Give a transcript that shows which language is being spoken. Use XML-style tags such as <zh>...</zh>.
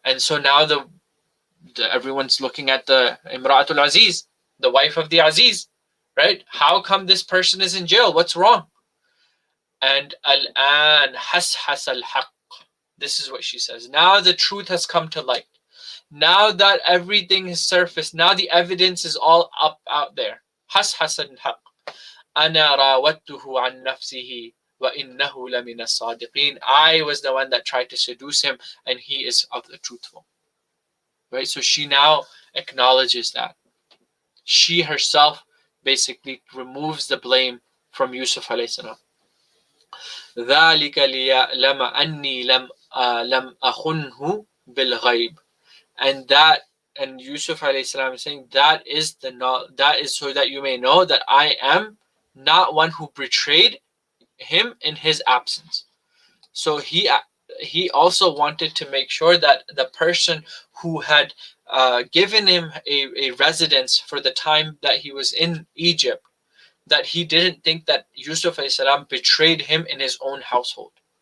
<en>And so now everyone's looking at the Imra'atul Aziz, the wife of the Aziz, right? How come this person is in jail? What's wrong? And</en> <ar>Al-an hashas al-haq.</ar> <en>This is what she says. Now the truth has come to light. Now that everything has surfaced, now the evidence is all up out there.</en> <ar>حصحص الحق أنا راودته عن نفسه وإنه لمن الصادقين.</ar> <en>I was the one that tried to seduce him, and he is of the truthful. Right? So she now acknowledges that. She herself basically removes the blame from Yusuf alayhi salam.</en> <ar>ذلك ليعلم أني لم أخنه بالغيب.</ar> <en>And that, and Yusuf alayhi salam is saying, that is so that you may know that I am not one who betrayed him in his absence. So he also wanted to make sure that the person who had given him a residence for the time that he was in Egypt, that he didn't think that Yusuf alayhi salam betrayed him in his own household.</en>